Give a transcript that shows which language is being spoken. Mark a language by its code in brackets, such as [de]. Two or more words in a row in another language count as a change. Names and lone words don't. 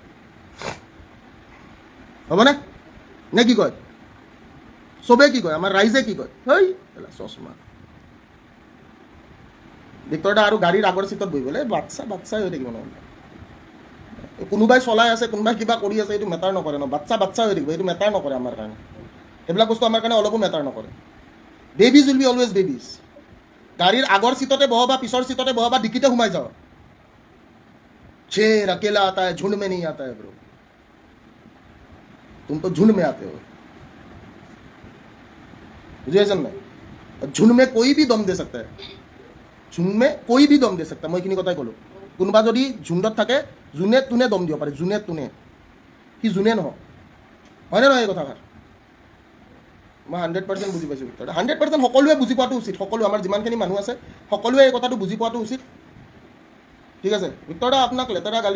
[as] হ'বনে নে কি কয় চবেই কি কয় আমাৰ ৰাইজে কি কয় হেই চশমা ভিক্টৰ দা আৰু গাড়ীৰ আগৰ চিটত বহিবলৈ বাচ্চাই হৈ থাকিব নহ'লে কোনোবাই চলাই আছে কোনোবাই কিবা কৰি আছে এইটো মেটাৰ নকৰে ন বাচ্চা হৈ থাকিব এইটো মেটাৰ নকৰে আমাৰ কাৰণে সেইবিলাক বস্তু আমাৰ কাৰণে অলপো মেটাৰ নকৰে [en] babies will be always babies [as] গাড়ীৰ আগৰ চিটতে বহ বা পিছৰ চিটতে বহ বা ডিকিতে সোমাই যাওঁ [hi] शेर अकेला आता है झुंड में नहीं आता है ब्रो तुम तो झुंड में आते हो बुझे ना झुंड में कोई भी दम दे सकता है झुंड में कोई भी दम दे सकता है मैं [as] এইখিনি কথাই ক'লোঁ কোনোবা যদি ঝুণ্ডত থাকে যোনে তোনে দম দিব পাৰে যোনে তোনে সি যোনে নহওক হয়নে নহয় এই কথাষাৰ মই 100% বুজি পাইছোঁ ভিক্টৰ 100% সকলোৱে বুজি পোৱাটো উচিত সকলো আমাৰ যিমানখিনি মানুহ আছে সকলোৱে এই কথাটো বুজি পোৱাটো উচিত ঠিক আছে ভিক্টৰ দা আপোনাক লেতেৰা গালি